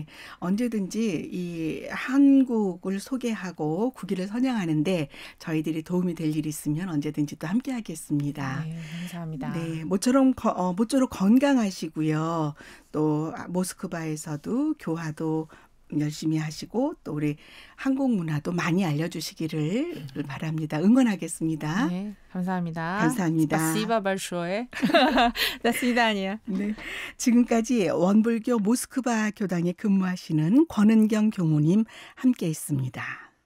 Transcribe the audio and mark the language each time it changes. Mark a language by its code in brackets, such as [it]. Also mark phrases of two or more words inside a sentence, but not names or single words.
[ko] 언제든지 이 한국을 소개하고 국위를 선양하는데 저희들이 도움이 될 일이 있으면 언제든지 또 함께 하겠습니다. 네, 감사합니다. 네, 모쪼록 건강하시고요. 또 모스크바에서도 교화도 열심히 하시고 또 우리 한국 문화도 많이 알려주시기를 바랍니다. 응원하겠습니다. 네, 감사합니다. 감사합니다. [ru] Спасибо большое. До свидания. [ko] 네, 지금까지 원불교 모스크바 교당에 근무하시는 권은경 교무님 함께했습니다.